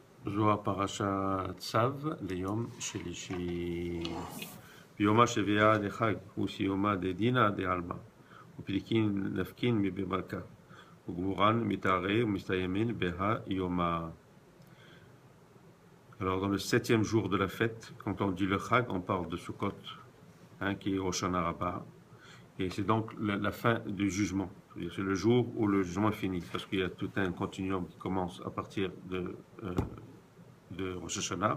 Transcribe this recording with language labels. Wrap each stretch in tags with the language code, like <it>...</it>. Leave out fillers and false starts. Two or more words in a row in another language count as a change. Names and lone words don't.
<he>זו הפרשה צו ליום שלישי.</he> <arc>ביומה שביעה דחג וסיומה דדינא דעלמא ופליגין נפקין מבמלכה וגמורן מתארי ומסתיימין בהא יומא.</arc> <fr>Alors dans le 7e jour de la fête, quand on dit le Chag, on parle de Sukkot, qui est Hoshana Rabbah, et c'est donc la fin du jugement. C'est le jour où le jugement est fini, parce qu'il y a tout un continuum qui commence à partir de Rosh Hashanah.</fr>